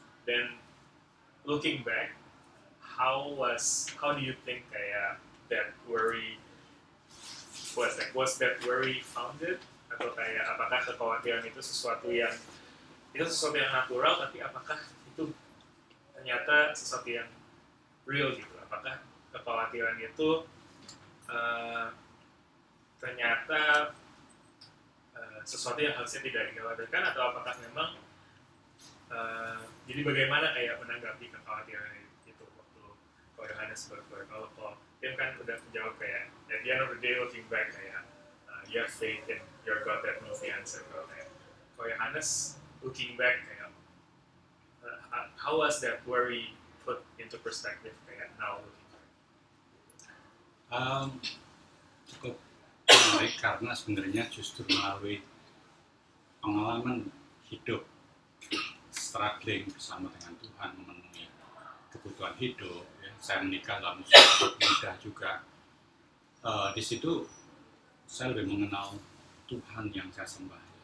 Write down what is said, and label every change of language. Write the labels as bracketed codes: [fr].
[en] Then looking back, how do you think that worry was like? Was that worry founded? [id] Atau apakah kekhawatiran itu sesuatu yang natural, tapi apakah itu ternyata sesuatu yang real gitu? Apakah kekhawatiran itu ternyata sesuatu yang harusnya tidak dikhawatirkan, atau apakah memang jadi bagaimana menanggapi kekhawatiran itu waktu kalau Yohanes kalau Tim kan udah menjawab [en] at the end of the day looking back you have faith in your God that knows the answer. [id] Kalau Yohanes [en] looking back how was that worry put into perspective now looking back? [id] Cukup menarik karena sebenarnya justru melalui pengalaman hidup, struggling bersama dengan Tuhan, memenuhi kebutuhan hidup. Ya. Saya menikah dalam usia muda juga. Di situ saya lebih mengenal Tuhan yang saya sembah.